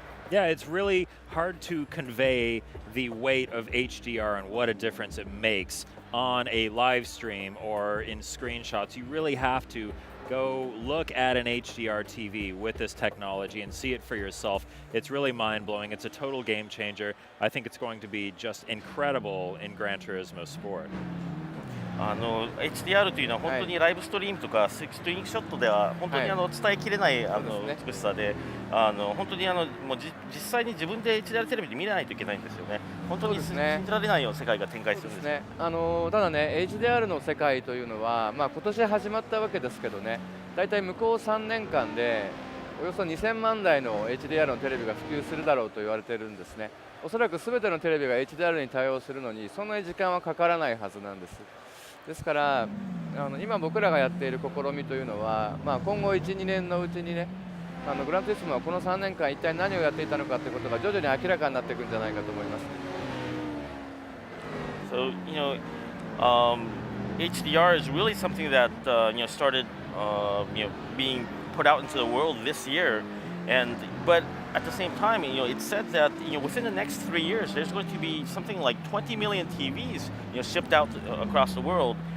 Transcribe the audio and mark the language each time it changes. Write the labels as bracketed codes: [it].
[en] Yeah, it's really hard to convey the weight of HDR and what a difference it makes on a live stream or in screenshots. You really have to go look at an HDR TV with this technology and see it for yourself. It's really mind-blowing. It's a total game changer. I think it's going to be just incredible in Gran Turismo Sport. [ja] HDR というのは本当にライブストリームとかストリームショットでは本当に伝えきれないそうですね美しさで、本当にもう実際に自分で HDR テレビで見ないといけないんですよね。本当にそうですね信じられないような世界が展開するんですよ。ただね HDR の世界というのは、今年始まったわけですけどね、だいたい向こう3年間でおよそ2000万台の HDR のテレビが普及するだろうと言われているんですね。おそらく全てのテレビが HDR に対応するのにそんなに時間はかからないはずなんです。ですから今僕らがやっている試みというのは、今後 1,2 年のうちにねグランツーリスモはこの3年間一体何をやっていたのかということが徐々に明らかになっていくんじゃないかと思います。 [en] So HDR is really something that started being put out into the world this year, but at the same time, it's said that within the next 3 years, there's going to be something like 20 million TVs shipped out across the world.